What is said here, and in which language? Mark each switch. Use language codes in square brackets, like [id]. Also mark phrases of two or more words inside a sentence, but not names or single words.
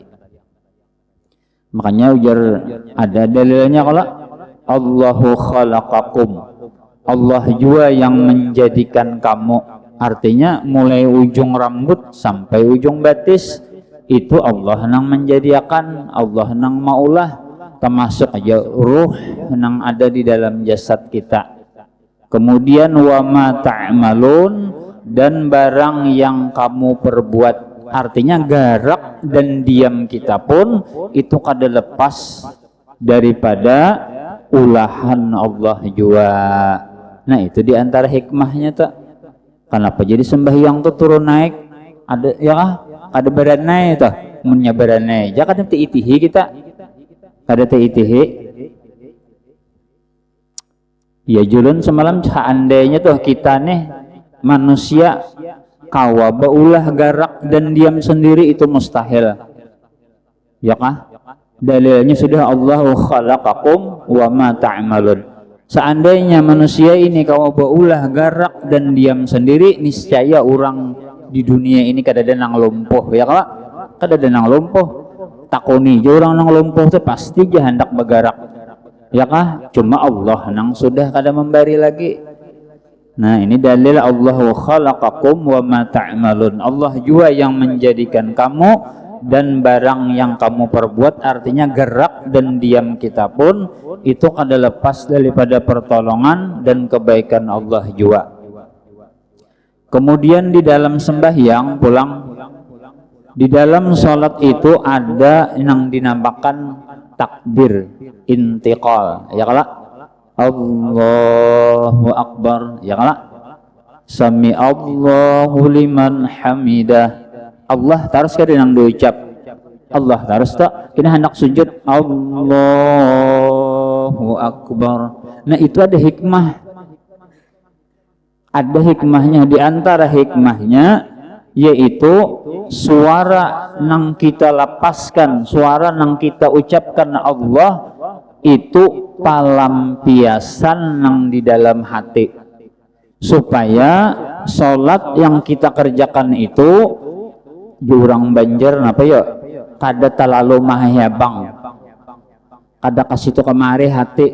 [bjn] Makanya ujar ada dalilnya kalau [ar] الله خلقكم, [bjn] Allah juga yang menjadikan kamu. Artinya mulai ujung rambut sampai ujung batis itu Allah nang menjadikan, Allah nang maulah, termasuk aja ruh nang ada di dalam jasad kita. [ar] Kemudian وما تعملون, [bjn] dan barang yang kamu perbuat, artinya garak dan diam kita pun itu kada lepas daripada ulahan Allah juga. Nah, itu diantara hikmahnya tak. Kenapa jadi sembahyang tuh turun naik? Ada ya ada beranai tuh, munnya beranai. Jangan itihi kita, kada itihi. Ya julun semalam seandainya tuh kita nih manusia kawa baulah garak dan diam sendiri itu mustahil, ya kah? Dalilnya sudah [ar] الله خلقكم وما تعملون. [bjn] Seandainya manusia ini kawa baulah garak dan diam sendiri, niscaya orang di dunia ini kada ada nang lumpuh, ya kah? Kada ada nang lumpuh. Takoni je orang nang lumpuh tuh pasti je hendak bergerak, ya kah? Cuma Allah nang sudah kada memberi lagi. Nah, ini dalil [ar] الله خلقكم وما تعملون. [bjn] Allah juga yang menjadikan kamu dan barang yang kamu perbuat, artinya gerak dan diam kita pun itu kada lepas daripada pertolongan dan kebaikan Allah juga. Kemudian di dalam sembahyang pulang, di dalam sholat itu ada yang dinamakan [ar] تكبير انتقال, [bjn] ya kala [ar] الله أكبر, [bjn] ya kala [ar] سمع الله لمن حمده. [bjn] Allah terus kada nang diucap, Allah terus tak kena hendak sujud [ar] الله أكبر. [bjn] Nah, itu ada hikmah, ada hikmahnya. Di antara hikmahnya yaitu suara nang kita lepaskan, suara nang kita ucapkan Allah itu palampiasan nang di dalam hati, supaya sholat yang kita kerjakan itu jurang banjar napa ya kada terlalu mahayabang, kada kasih tu kemari hati.